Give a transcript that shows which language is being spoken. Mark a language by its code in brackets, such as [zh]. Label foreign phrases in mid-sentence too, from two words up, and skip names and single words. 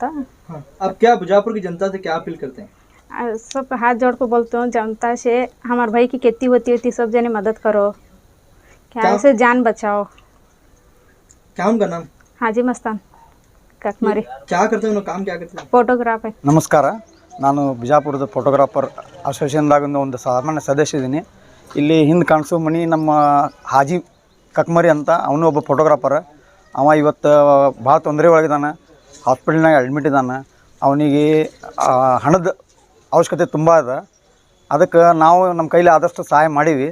[hi] हाँ, अब क्या बीजापुर की जनता से क्या अपील करते हैं? सब हाथ जोड़ को बोलते हूँ जनता से, हमारे भाई की खेती होती सब जने मदद करो, क्या ऐसे जान बचाओ। क्या उनका नाम? हाजी मस्तान ककमरी। क्या करते हैं, काम क्या करते हैं? फोटोग्राफ है। [kn] ನಮಸ್ಕಾರ, ನಾನು ಬಿಜಾಪುರದ ಫೋಟೋಗ್ರಾಫರ್ ಅಸೋಸಿಯೇಷನ್ದಾಗ ಒಂದು ಸಾಮಾನ್ಯ ಸದಸ್ಯ ಇದ್ದೀನಿ। ಇಲ್ಲಿ ಹಿಂದೆ ಕಾಣಿಸೋ ಮನೆ ನಮ್ಮ ಹಾಜಿ ಕಕ್ಮರಿ ಅಂತ, ಅವನು ಒಬ್ಬ ಫೋಟೋಗ್ರಾಫರ್। ಅವ ಇವತ್ತು ಭಾಳ ತೊಂದರೆ ಒಳಗಿದ್ದಾನೆ, ಹಾಸ್ಪಿಟಲ್ನಾಗ ಅಡ್ಮಿಟ್ ಇದ್ದಾನೆ। ಅವನಿಗೆ ಹಣದ ಅವಶ್ಯಕತೆ ತುಂಬ ಅದ, ಅದಕ್ಕೆ ನಾವು ನಮ್ಮ ಕೈಲಿ ಆದಷ್ಟು ಸಹಾಯ ಮಾಡೀವಿ।